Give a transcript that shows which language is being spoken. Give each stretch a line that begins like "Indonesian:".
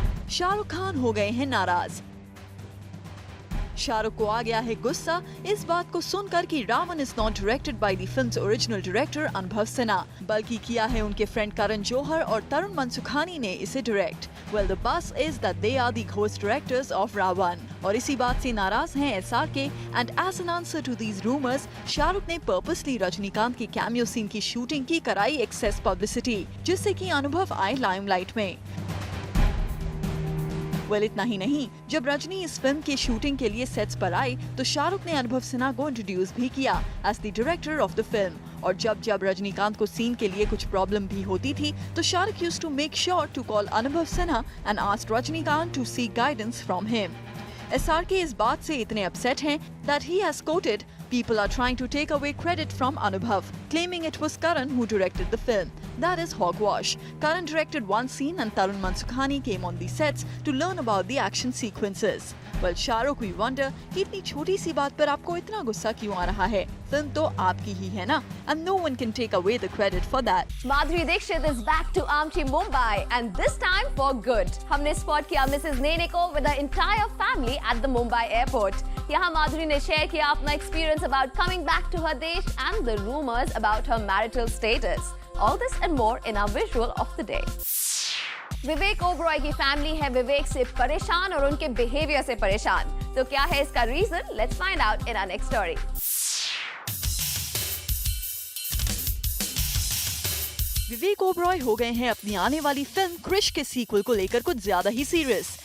Hindi: शाहरुख खान हो गए हैं नाराज। शाहरुख को आ गया है गुस्सा इस बात को सुनकर कि
English: Raavan is not directed by the film's original director
Hindi: अनुभव सिन्हा, बल्कि किया है उनके फ्रेंड करण जौहर और तरुण मनसुखानी ने इसे direct.
English: Well, the buzz is that they are the ghost directors of Ravan,
Hindi: और इसी बात से नाराज हैं
English: SRK। And as an answer to these rumors,
Hindi: Shahrukh ने पर्पसली रजनीकांत की कैमियो सीन की शूटिंग की कराई एक्सेस पब्लिसिटी, जिससे कि अनुभव आए लाइमलाइट में। वेल इतना ही नहीं, जब रजनी इस फिल्म की शूटिंग के लिए सेट्स पर आए तो शाहरुख ने अनुभव सिन्हा को इंट्रोड्यूस भी किया
English: As the director of the film.
Hindi: और जब रजनीकांत को सीन के लिए कुछ प्रॉब्लम भी होती थी तो Shahrukh
English: Used to make sure to call Anubhav Sinha and asked Rajinikanth to seek guidance from him. SRK
Hindi: इस बात से इतने अपसेट हैं
English: that he has quoted, "People are trying to take away credit from Anubhav, claiming it was Karan who directed the film. That is hogwash. Karan directed one scene and Tarun Mansukhani came on the sets to learn about the action sequences." Well, Shahrukh, we wonder
Hindi: कि इतनी छोटी सी बात पर आपको इतना गुस्सा क्यों आ रहा है? फिल्म तो आपकी ही है ना,
English: and no one can take away the credit for that. Madhuri Dixit is back to Amchi, Mumbai, and this time for good.
Hindi: हमने स्पॉट किया मिसेस नेने को
English: with the entire family at the Mumbai airport.
Hindi: यहाँ माधुरी ने share किया अपना experience
English: about coming back to her
Hindi: देश
English: and the rumors about her marital status. All this and more in our visual of the day.
Hindi: Vivek Oberoi की family है विवेक से परेशान और उनके बिहेवियर से परेशान। तो क्या है इसका reason?
English: Let's find out in our next story.
Hindi: Vivek Oberoi हो गए हैं अपनी आने वाली फिल्म क्रिश के सीक्वल को लेकर कुछ ज्यादा ही सीरियस।